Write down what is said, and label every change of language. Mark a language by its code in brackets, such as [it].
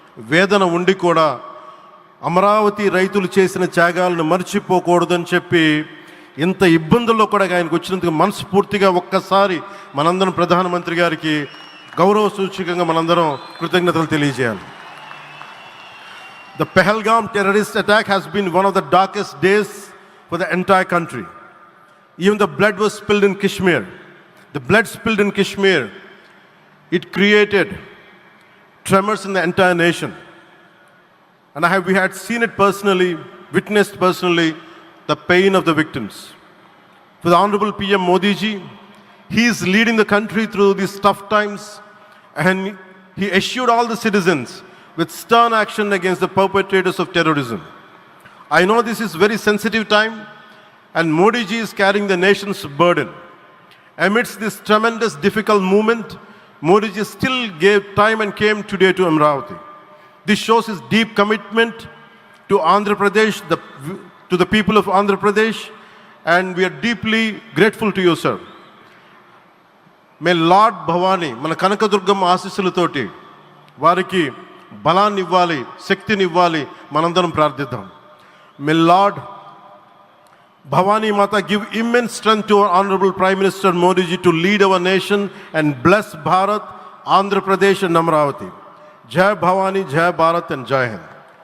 [te] వేదన ఉండి కూడా అమరావతి రైతులు చేసిన త్యాగాలను మర్చిపోకూడదని చెప్పి ఇంత ఇబ్బందుల్లో కూడా ఆయనకు వచ్చినందుకు మనస్ఫూర్తిగా ఒక్కసారి మనందరం ప్రధానమంత్రి గారికి గౌరవ సూచకంగా మనందరం కృతజ్ఞతలు తెలియజేయాలి. [en] The Pahalgam terrorist attack has been one of the darkest days for the entire country. Even the blood was spilled in Kashmir. The blood spilled in Kashmir, it created tremors in the entire nation. And we had seen it personally, witnessed personally, the pain of the victims. For the Honorable PM Modi ji, he is leading the country through these tough times, and he assured all the citizens with stern action against the perpetrators of terrorism. I know this is very sensitive time, and Modi ji is carrying the nation's burden. Amidst this tremendous difficult movement, Modi ji still gave time and came today to Amravati. This shows his deep commitment to Andhra Pradesh, to the people of Andhra Pradesh, and we are deeply grateful to you, sir. May Lord Bhavani, [te] మన కనకదుర్గమ్మ ఆశీస్సులతోటి వారికి బలాన్ని ఇవ్వాలి, శక్తిని ఇవ్వాలి, మనందరం ప్రార్థిద్దాం. [en] May Lord Bhavani Mata give immense strength to our Honorable Prime Minister Modi ji to lead our nation and bless Bharat, Andhra Pradesh and Amravati. Jai Bhavani, Jai Bharat and Jai Hind.